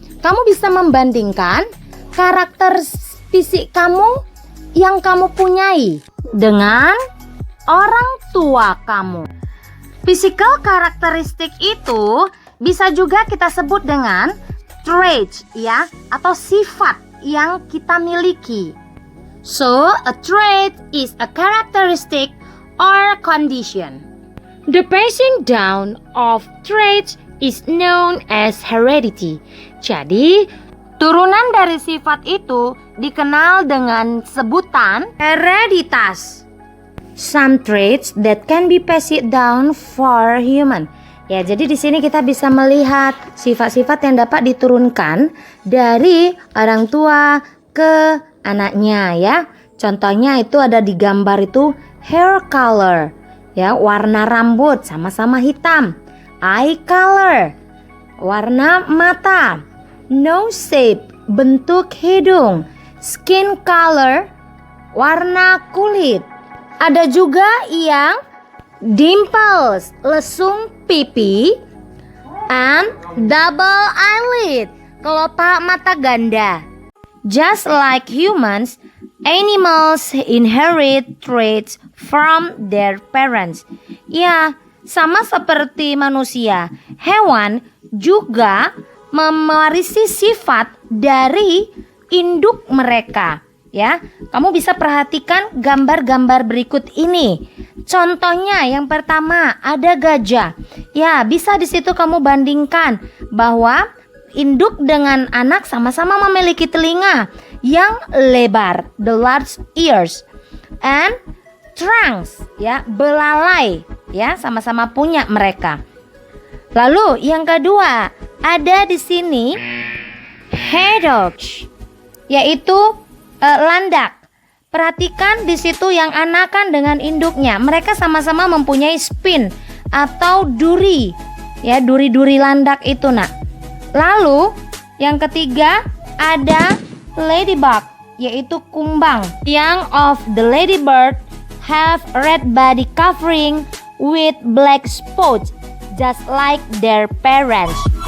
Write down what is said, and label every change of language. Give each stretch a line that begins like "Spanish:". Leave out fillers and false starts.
Indonesian: Kamu bisa membandingkan karakter fisik kamu yang kamu punyai dengan orang tua kamu.
English: Physical characteristic
Indonesian: itu bisa juga kita sebut dengan traits, ya, atau sifat yang kita miliki.
English: So a trait is a characteristic or condition. The passing down of traits is known as heredity.
Indonesian: Jadi, turunan dari sifat itu dikenal dengan sebutan hereditas.
English: Some traits that can be passed down for human.
Indonesian: Ya, jadi di sini kita bisa melihat sifat-sifat yang dapat diturunkan dari orang tua ke anaknya, ya. Contohnya itu ada di gambar itu
English: hair color.
Indonesian: Ya, warna rambut sama-sama hitam.
English: Eye color,
Indonesian: warna mata.
English: Nose shape,
Indonesian: bentuk hidung.
English: Skin color,
Indonesian: warna kulit. Ada juga yang dimples, lesung pipi,
English: and double eyelid,
Indonesian: kelopak mata ganda.
English: Just like humans, animals inherit traits from their parents.
Indonesian: Ya, sama seperti manusia, hewan juga mewarisi sifat dari induk mereka. Ya, kamu bisa perhatikan gambar-gambar berikut ini. Contohnya yang pertama ada gajah. Ya, bisa di situ kamu bandingkan bahwa induk dengan anak sama-sama memiliki telinga yang lebar,
English: the large ears, and trunks,
Indonesian: ya, belalai, ya, sama-sama punya mereka. Lalu yang kedua, ada di sini hedgehog, yaitu landak. Perhatikan di situ yang anakan dengan induknya. Mereka sama-sama mempunyai spin atau duri. Ya, duri-duri landak itu, Nak. Lalu yang ketiga ada ladybug, yaitu kumbang.
English: Young of the ladybird have red body covering with black spots, just like their parents.